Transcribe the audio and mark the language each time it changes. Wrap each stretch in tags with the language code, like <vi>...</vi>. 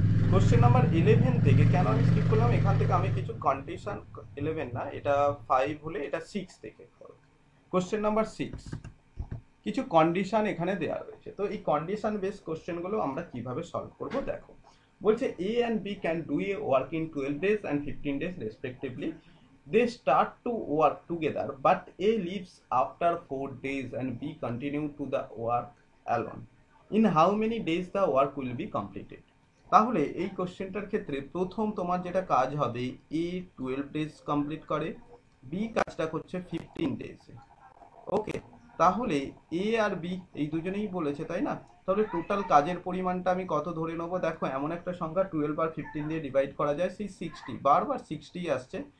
<bn>Question number 11 থেকে কেন আমি স্কিপ করলাম, এখান থেকে আমি কিছু কন্ডিশন, 11 না এটা 5 হলে এটা 6 থেকে। কোশ্চেন নাম্বার 6 কিছু কন্ডিশন এখানে দেওয়া রয়েছে। তো এই কন্ডিশন বেস কোশ্চেনগুলো আমরা কিভাবে সলভ করব দেখো। বলছে</bn> <en>A and B can do a work in 12 days and 15 days respectively. They start to work together but A leaves after 4 days and B continue to the work alone. In how many days the work will be completed?</en> <bn>তাহলে এই কোশ্চেনটার ক্ষেত্রে প্রথম তোমার যেটা কাজ হবে, এ 12 days complete করে, B কাজটা করছে 15 ডেজে, ওকে। তাহলে এ আর বি এই দুজনেই বলেছে তাই না, তাহলে টোটাল কাজের পরিমাণটা আমি কত ধরে নেবো? দেখো এমন একটা সংখ্যা 12 আর 15 দিয়ে ডিভাইড করা যায়, সেই 60, বারবার 60 আসছে।</bn>